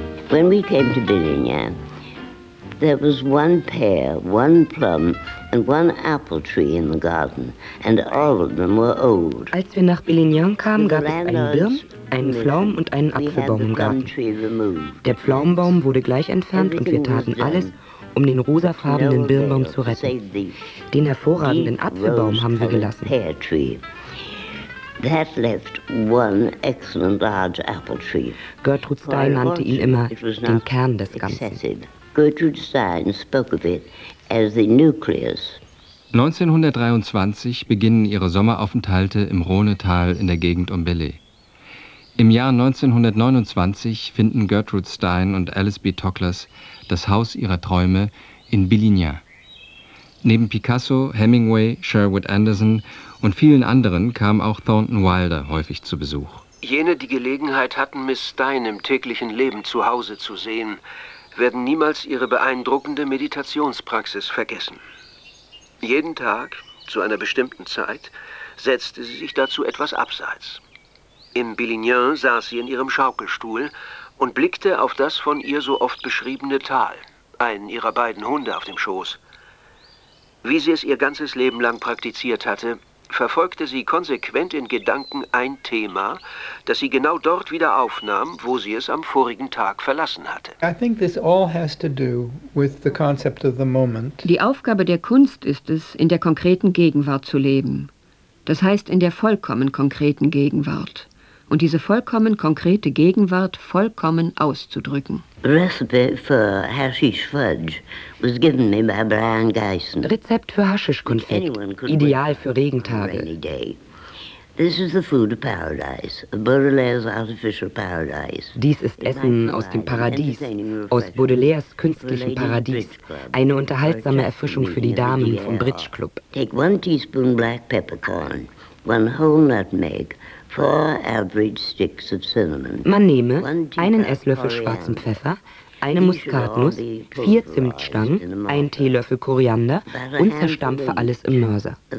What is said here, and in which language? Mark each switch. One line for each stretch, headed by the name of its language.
English: When we came to Bérignac, there was one pear, one plum, and one apple tree in the garden, and all of them were old.
German: Als wir nach Bérignac kamen, gab es einen Birn, einen Pflaumen und einen Apfelbaum im Garten. Der Pflaumenbaum wurde gleich entfernt und wir taten alles, um den rosafarbenen Birnbaum zu retten. Den hervorragenden Apfelbaum haben wir gelassen.
English: That left one excellent large apple tree.
German: Gertrud Stein nannte ihn immer den Kern des Ganzen.
English: Gertrud Stein spoke of it as the nucleus.
German: 1923 beginnen ihre Sommeraufenthalte im Rhonetal in der Gegend um Belley. Im Jahr 1929 finden Gertrud Stein und Alice B. Toklas das Haus ihrer Träume in Bérignac. Neben Picasso, Hemingway, Sherwood Anderson und vielen anderen kam auch Thornton Wilder häufig zu Besuch. Jene, die Gelegenheit hatten, Miss Stein im täglichen Leben zu Hause zu sehen, werden niemals ihre beeindruckende Meditationspraxis vergessen. Jeden Tag, zu einer bestimmten Zeit, setzte sie sich dazu etwas abseits. Im Bérignac saß sie in ihrem Schaukelstuhl und blickte auf das von ihr so oft beschriebene Tal, einen ihrer beiden Hunde auf dem Schoß. Wie sie es ihr ganzes Leben lang praktiziert hatte, verfolgte sie konsequent in Gedanken ein Thema, das sie genau dort wieder aufnahm, wo sie es am vorigen Tag verlassen hatte.
English: I think this all has to do with the concept of the moment.
German: Die Aufgabe der Kunst ist es, in der konkreten Gegenwart zu leben. Das heißt, in der vollkommen konkreten Gegenwart. Und diese vollkommen konkrete Gegenwart vollkommen auszudrücken.
English: Recipe for hashish fudge was given me by Brian Geisen.
German: Rezept für Haschischkonfekt, ideal für Regentage.
English: This is the food of paradise, Baudelaire's artificial paradise.
German: Dies ist Essen aus dem Paradies, aus Baudelaires künstlichem Paradies. Eine unterhaltsame Erfrischung für die Damen vom Bridge Club.
English: Take one teaspoon black peppercorn, one whole nutmeg. Four average sticks of cinnamon.
German: Man nehme einen Esslöffel schwarzen Pfeffer, eine Muskatnuss, vier Zimtstangen, einen Teelöffel Koriander und zerstampfe alles im Mörser.